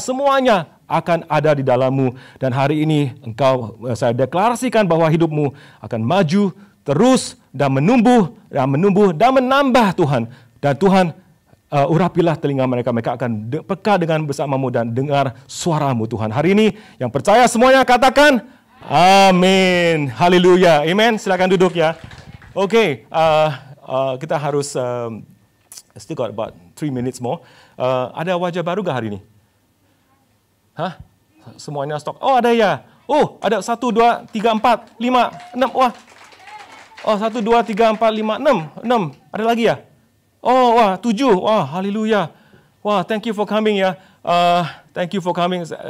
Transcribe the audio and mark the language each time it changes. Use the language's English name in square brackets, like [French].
[Indonesian] Semuanya akan ada di dalammu. Dan hari ini saya deklarasikan bahwa hidupmu akan maju terus dan menumbuh dan menambah Tuhan. Dan Tuhan urapilah telinga mereka akan peka dengan bersamamu dan dengar suaramu Tuhan. Hari ini yang percaya semuanya katakan amin. Haleluya. Amen. Silakan duduk ya. Oke, kita harus [English] still got about 3 minutes more. [Indonesian] Ada wajah baru gak hari ini? Hah? Semuanya stok. Oh, ada ya. Oh, ada 1, 2, 3, 4, 5, 6. Wah. Oh, 1, 2, 3, 4, 5, 6. Ada lagi ya? Oh, wah, 7. Wah, haleluya. [English] Wah, thank you for coming ya. Thank you for coming.